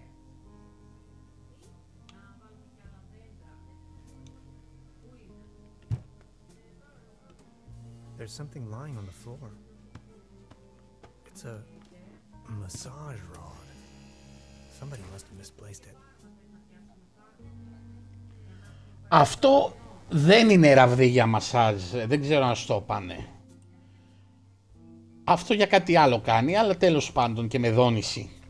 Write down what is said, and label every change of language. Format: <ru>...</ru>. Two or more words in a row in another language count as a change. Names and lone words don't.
<en>There's something lying on the floor. It's a massage rod. Somebody must have misplaced it.</en> <el>Αυτό δεν είναι ραβδί για μασάζ, δεν ξέρω αν στο πάνε. Αυτό για κάτι άλλο κάνει, αλλά τέλος πάντων και με δόνηση.</el>